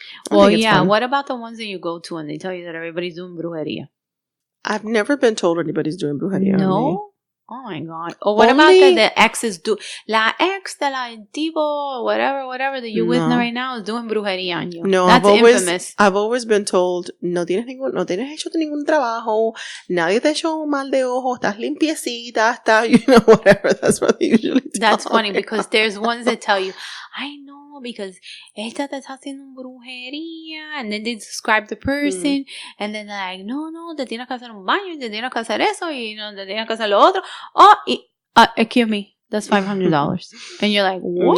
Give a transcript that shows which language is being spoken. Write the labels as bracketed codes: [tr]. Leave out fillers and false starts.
[en] Well, yeah. Fun. What about the ones that you go to and they tell you that everybody's doing brujeria? I've never been told anybody's doing brujeria. No? Oh my God. Or what about the exes do? [es] La ex de la antiguo, [en] whatever that you're with right now is doing brujeria on you. No, that's infamous. I've always been told, [es] no tienes hecho ningún trabajo, nadie te echó mal de ojo, estás limpiecita, estás, [en] you know, whatever. That's what they usually tell That's funny because there's ones that tell you, I know, because [es] esta te está haciendo brujería, [en] and then they describe the person, and then they're like, no, [es] te tienes que hacer un baño, te tienes que hacer eso, y no, te tienes que hacer lo otro. [en] Oh, excuse me, that's $500. And you're like, what?